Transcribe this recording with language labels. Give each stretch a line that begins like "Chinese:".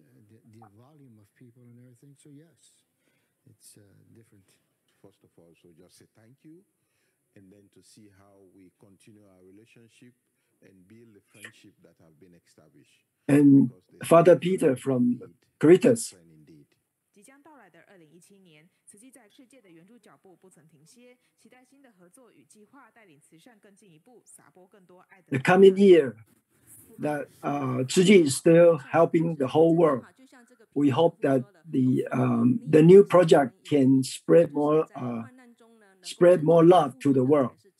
English: The volume of people and everything. So yes, it's different. First of all, so just say thank you, and then to see how we continue our relationship and build the friendship that have been established. And Father Peter from Caritas.
Chinese: 即将到来的2017年，慈济在世界的援助脚步不曾停歇，期待新的合作与计划带领慈善更进一步，撒播更多爱的。
English: The coming year, that Zhi is still helping the whole world. We hope that the new project can spread more love to the world.